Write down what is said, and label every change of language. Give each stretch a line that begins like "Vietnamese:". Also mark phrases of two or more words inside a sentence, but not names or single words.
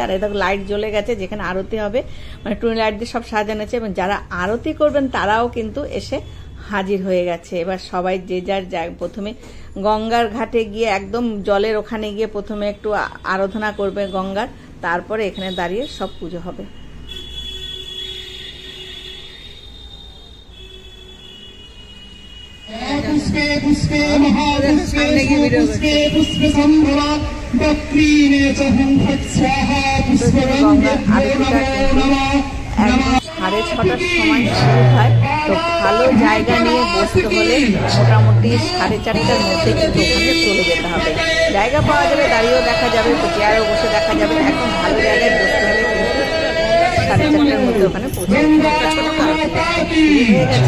Bangla: আর এই দেখো লাইট জ্বলে গেছে, যেখানে আরতি হবে মানে টুনি লাইট দিয়ে সব সাজানো আছে। এবং যারা আরতি করবেন তারাও কিন্তু এসে হাজির হয়ে গেছে। এবার সবাই যে যার জায়গা, প্রথমে গঙ্গার ঘাটে গিয়ে একদম জলের ওখানে গিয়ে প্রথমে একটু আরাধনা করবে গঙ্গার, তারপরে এখানে দাঁড়িয়ে সব পুজো হবে।
Sanskrit: पुष्पे पुष्पे महापुष्पे पुष्पे पुष्पे संभवा दक्षिणे च हंसत् स्वाहा पुष्पगन्धेभ्यो नमो नमः।
Bangla: 6টার সময় শুরু হয়। তো ভালো জায়গা নিয়ে বসতে হলে মোটামুটি 4:30টার মধ্যে কিন্তু ওখানে চলে যেতে হবে। জায়গা পাওয়া যাবে, দাঁড়িয়েও দেখা যাবে, চেয়ারেও বসে দেখা যাবে। একদম ভালো জায়গায় বসতে হলে কিন্তু 4:30টার মধ্যে ওখানে পৌঁছে হয়ে গেছে।